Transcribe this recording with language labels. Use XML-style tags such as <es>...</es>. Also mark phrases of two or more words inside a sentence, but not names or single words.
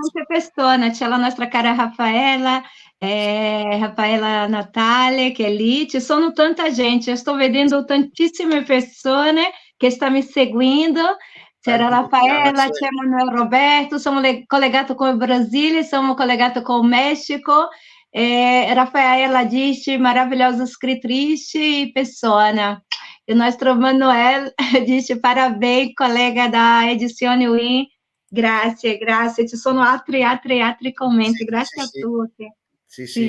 <it>tante persone, c'è la nostra cara Raffaella, Raffaella Natale che è lì, ci sono tanta gente, io sto vedendo tantissime persone che stanno mi seguendo, c'era tanti che Raffaella, c'è piace. Manuel Roberto, siamo collegati con il Brasile, siamo collegati</it> <pt>com o</pt> <it>México, Raffaella dice maravilhosa scrittrice e persona. E o nostro Manuel dice parabéns, collega da Edizione Win. Grazie, grazie. Ci sono altri Sì, commenti. sì, Grazie a sì. tutti. Sì, sì,</it>